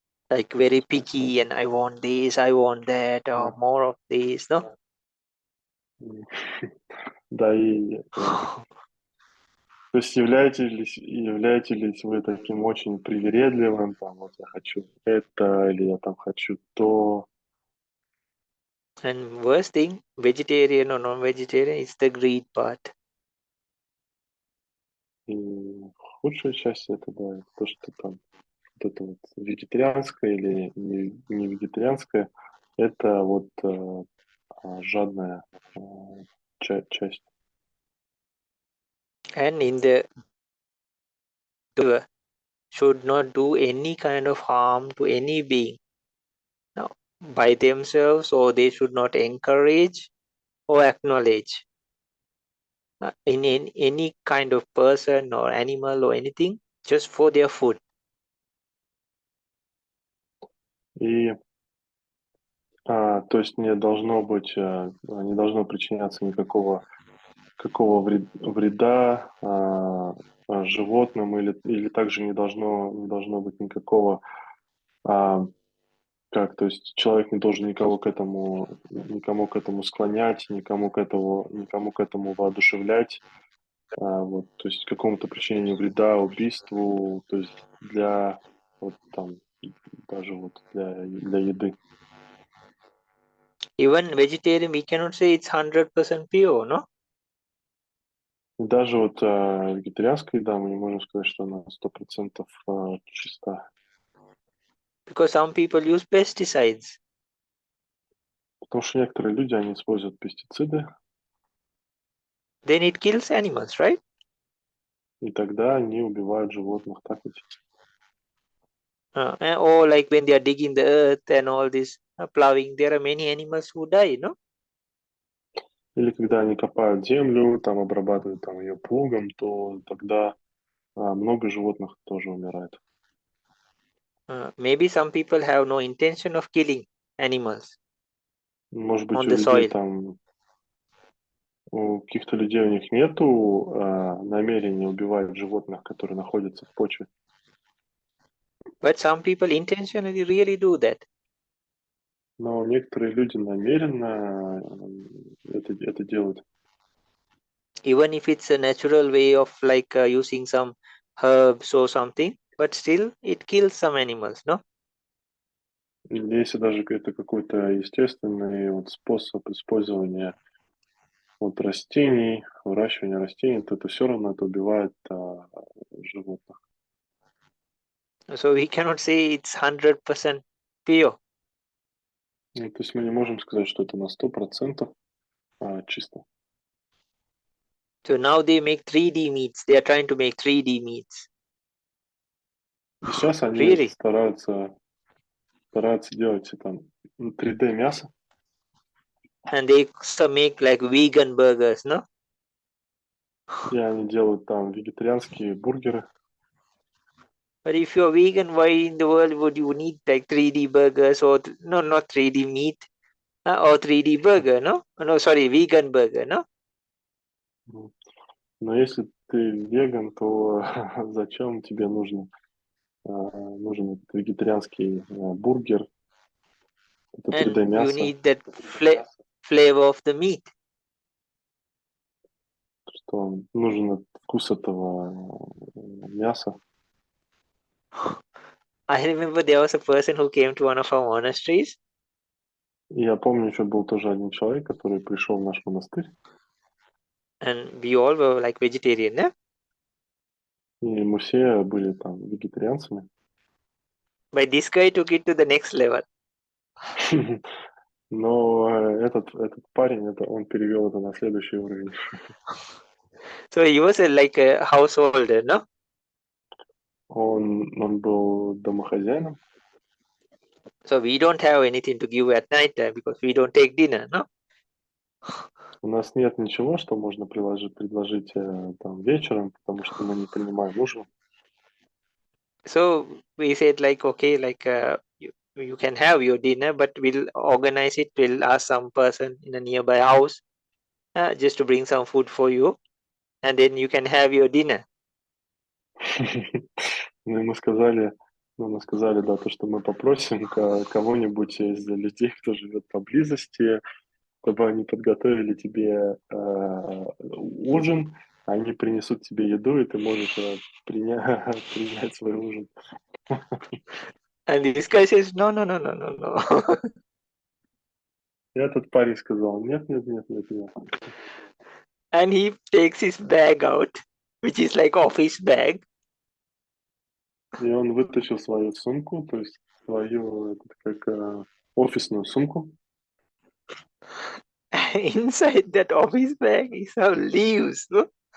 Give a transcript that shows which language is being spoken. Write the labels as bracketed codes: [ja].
[en] Like very picky, and I want this, I want that, or more of this, no? [ru] Да, и то есть являетесь ли вы таким очень привередливым, там, вот я хочу это, или я там хочу то? [en] And worst thing, vegetarian or non-vegetarian, is the greed part. [ru] И худшая часть это, да, это то, что там вот это вот вегетарианское или не вегетарианское, это вот жадная часть. [en] And in the should not do any kind of harm to any being, now, by themselves, or they should not encourage or acknowledge in any kind of person or animal or anything, just for their food. [ru] И то есть не должно быть, не должно причиняться никакого вреда животным, или также не должно быть никакого, то есть человек не должен никому к этому склонять, никому к этому воодушевлять, вот, то есть какому-то причинению вреда, убийству, то есть для вот там даже вот для еды. [en] Even vegetarian, we cannot say it's 100% pure, no? [ru] И даже вот вегетарианская еда, мы не можем сказать, что она 100% чиста. [en] Because some people use pesticides. [ru] Потому что некоторые люди, они используют пестициды, [en] Then it kills animals, right? [ru] и тогда они убивают животных, так ведь? [en] Or like when they are digging the earth and all this plowing, there are many animals who die, no? [ru] Или когда они копают землю, там обрабатывают там ее плугом, то тогда много животных тоже умирает. [en] Maybe some people have no intention of killing animals [ru] Может быть, [en] on [ru] у [en] the [ru] людей [en] soil. [ru] там, у каких-то людей у них нету намерения убивать животных, которые находятся в почве. [en] But some people intentionally really do that. [ru] Но некоторые люди намеренно это делают. [en] Even if it's a natural way of like using some herbs or something, but still it kills some animals, no? [ru] Или если даже это какой-то естественный вот способ использования вот растений, выращивания растений, то это все равно это убивает животных. [en] So we cannot say it's 100% pure. [ru] Ну, то есть мы не можем сказать, что это на 100% чисто. [en] So now they make 3D meats. They are trying to make 3D meats. [ru] И сейчас они [en] Really? [ru] стараются делать там 3D мясо. [en] And they also make like vegan burgers, no? [ru] И они делают там вегетарианские бургеры. [en] But if you're vegan, why in the world would you need like 3D burgers or no, not 3D meat or 3D burger, no? No, sorry, vegan burger, no? [ru] Но если ты веган, то зачем тебе нужен этот вегетарианский бургер? Это 3D [en] And you [ru] мясо. [en] need that flavor of the meat. [ru] Что нужен вкус этого мяса. [en] I remember there was a person who came to one of our monasteries. [ru] И я помню, еще был тоже один человек, который пришел в наш монастырь. [en] And we all were like vegetarian, yeah? [ru] И мы все были там вегетарианцами. [en] But this guy took it to the next level. [ru] Но этот парень, он перевел это на следующий уровень. [en] So he was like a householder, no? [ru] Он был домохозяином. [en] So we don't have anything to give at night time because we don't take dinner, no? [ru] У нас нет ничего, что можно предложить там вечером, потому что мы не принимаем ужин. [en] So we said like, okay, like you can have your dinner, but we'll organize it. We'll ask some person in a nearby house just to bring some food for you, and then you can have your dinner. [ru] Ну и мы сказали, да, то, что мы попросим кого-нибудь из людей, кто живет поблизости, чтобы они подготовили тебе ужин, они принесут тебе еду, и ты можешь принять свой ужин. [en] And this guy says, no, no, no, no, no, no. [ru] И этот парень сказал, нет, нет, нет, нет, нет. [en] And he takes his bag out, which is like office bag. [ru] И он вытащил свою сумку, то есть свою, как офисную сумку. [en] Inside that office bag is some leaves, no?